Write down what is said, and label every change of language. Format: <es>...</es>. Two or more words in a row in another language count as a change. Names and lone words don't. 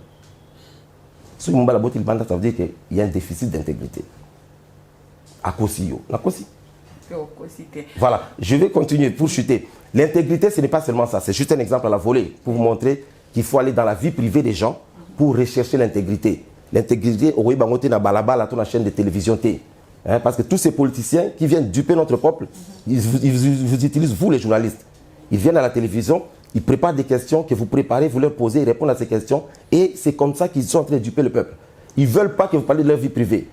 <fr>Si on bal banda, ça veut dire qu'il y a un déficit d'intégrité. À Kosio. Voilà, je vais continuer pour chuter. L'intégrité, ce n'est pas seulement ça, c'est juste un exemple à la volée pour vous montrer qu'il faut aller dans la vie privée des gens pour rechercher l'intégrité. L'intégrité, au Bangoté,</fr> <ln>na balabala,</ln> <fr>la chaîne de télévision T. Parce que tous ces politiciens qui viennent duper notre peuple, ils vous utilisent, vous les journalistes. Ils viennent à la télévision, ils préparent des questions que vous préparez, vous leur posez, ils répondent à ces questions. Et c'est comme ça qu'ils sont en train de duper le peuple. Ils ne veulent pas que vous parliez de leur vie privée.</fr>